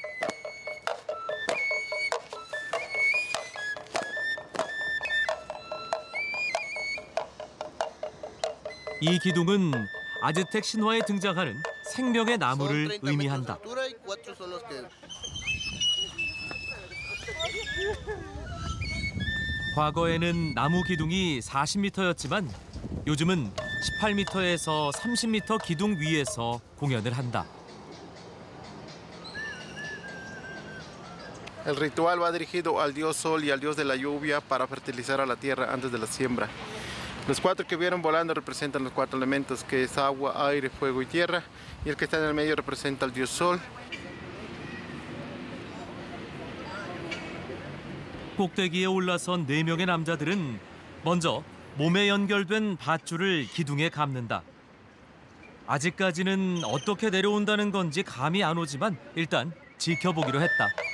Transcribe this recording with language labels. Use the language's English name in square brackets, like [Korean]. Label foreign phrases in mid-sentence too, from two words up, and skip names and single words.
[Korean] 이 기둥은 아즈텍 신화에 등장하는 생명의 나무를 의미한다. 과거에는 나무 기둥이 40m였지만 요즘은 18m에서 30m 기둥 위에서 공연을 한다. [Spanish] El ritual va dirigido al dios Sol y al dios de la lluvia para fertilizar a la tierra antes de la siembra. Los cuatro que vieron volando representan los cuatro elementos, que es agua, aire, fuego y tierra, y el que está en el medio representa al dios Sol. [Korean] 꼭대기에 올라선 4명의 남자들은 먼저 몸에 연결된 밧줄을 기둥에 감는다. 아직까지는 어떻게 내려온다는 건지 감이 안 오지만 일단 지켜보기로 했다.